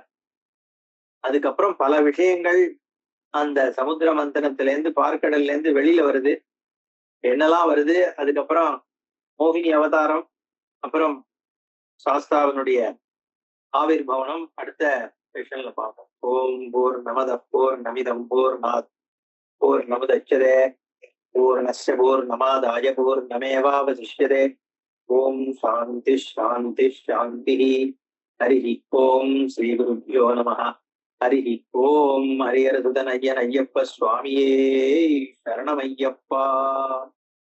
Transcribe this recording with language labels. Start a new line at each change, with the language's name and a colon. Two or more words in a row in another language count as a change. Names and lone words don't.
Tamil: அதுக்கப்புறம் பல விஷயங்கள் அந்த சமுத்திர மந்தனத்திலேருந்து பார்க்கடல்ல இருந்து வெளியில வருது. என்னெல்லாம் வருது, அதுக்கப்புறம் மோகினி அவதாரம், அப்புறம் சாஸ்தாவனுடைய ஆவிர் பவனம் அடுத்த செஷன்ல பார்ப்போம்.
Sanskrit: ओम् पूर्णमदः पूर्णमिदम् पूर्णात् पूर्णमुदच्यते पूर्णस्य पूर्णमादाय पूर्णमेवावशिष्यते. ओम् शान्तिः शान्तिः शान्तिः. हरिः ओम् श्री गुरुभ्यो नमः. हरि ओम्
Tamil: ஹரிஹரசுதன் ஐயன் ஐயப்ப சுவாமியே சரணமையப்பா.